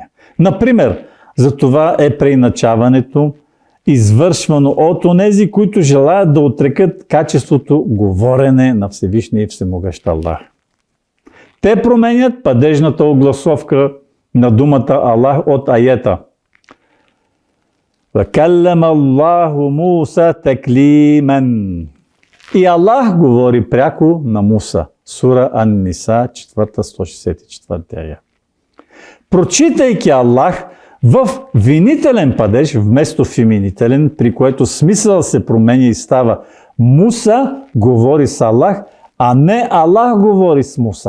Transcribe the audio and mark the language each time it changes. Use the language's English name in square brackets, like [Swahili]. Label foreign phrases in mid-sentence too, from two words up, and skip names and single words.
[Bulgarian] Например, за това е преиначаването, извършвано от онези, които желаят да отрекат качеството говорене на Всевишния и Всемогъщ Аллах. Те променят падежната огласовка на думата Аллах от аета. [Arabic] وَكَلَّمَ اللَّهُ مُوسَى تَكْلِيمًا. [Bulgarian] И Аллах говори пряко на Муса. Сура Ан-Ниса, 4, 164 ая. Прочитайки Аллах, в винителен падеж, вместо феминителен, при което смисъл се променя и става Муса говори с Аллах, а не Аллах говори с Муса.